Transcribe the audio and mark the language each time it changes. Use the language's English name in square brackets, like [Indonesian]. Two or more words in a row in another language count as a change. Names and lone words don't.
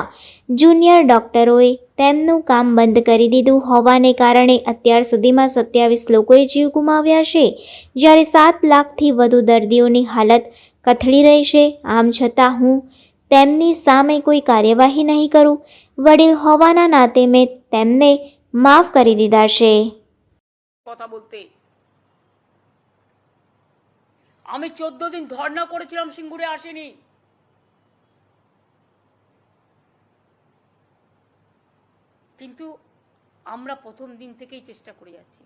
[Gujarati] જુનિયર ડોક્ટરોએ તેમનું કામ બંધ કરી દીધું હોવાને કારણે અત્યાર સુધીમાં 27 લોકોએ જીવ ગુમાવ્યા છે, જ્યારે 7 લાખથી વધુ દર્દીઓની હાલત કથળી રહી છે. આમ છતાં હું તેમની સામે કોઈ કાર્યવાહી નહીં કરું. વડીલ હોવાના નાતે મેં તેમને માફ કરી દીધા છે. [Bangla] কথা বলতে আমি 14 দিন ধর্ণা করেছিলাম, সিঙ্গুরে আসেনি। কিন্তু আমরা প্রথম দিন থেকেই চেষ্টা করে যাচ্ছি।